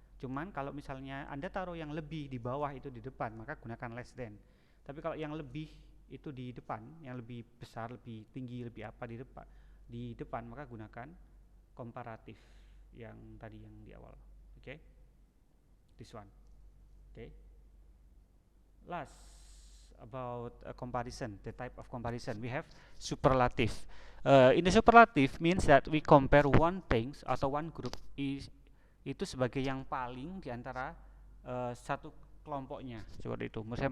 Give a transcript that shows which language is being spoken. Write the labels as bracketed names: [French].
[Indonesian] Cuman kalau misalnya Anda taruh yang lebih di bawah itu di depan, maka gunakan less than. Tapi kalau yang lebih itu di depan, yang lebih besar, lebih tinggi, lebih apa di depan, maka gunakan komparatif yang tadi yang di awal. Oke. [English] This one. [Indonesian] Oke. [English] last, about a comparison, the type of comparison, we have superlative. In the superlative means that we compare one things [Indonesian] atau [English] one group [Indonesian] itu sebagai yang paling di antara satu kelompoknya, seperti itu.